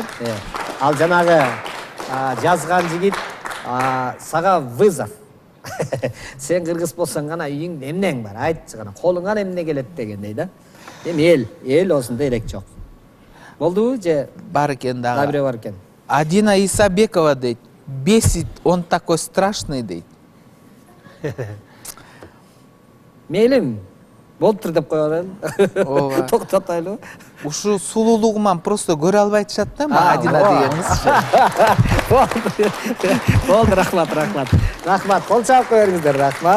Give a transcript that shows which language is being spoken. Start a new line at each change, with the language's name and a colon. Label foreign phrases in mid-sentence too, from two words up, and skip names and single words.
Kyrgyz: Ал жанагы жазган жигит сага вызов. Сен кыргыз болсоң гана үйүңдө эмнең бар? Айтчы гана, колуңан эмне келет дегендей да. Эми эл осундай элек жок. Болдубу же бар экен дагы. Дабире бар экен. Адина Исабекова дейт.
Russian: Бесит, он такой страшный дейт.
Kyrgyz: Мейлим, болуптур деп коелу. Ооба. Токтотайлы. Ушу сулуулугуман просто көрө албай атышат да, Адина дегениз. Болду, рахмат. Рахмат, кол чаап коюңуздар, рахмат.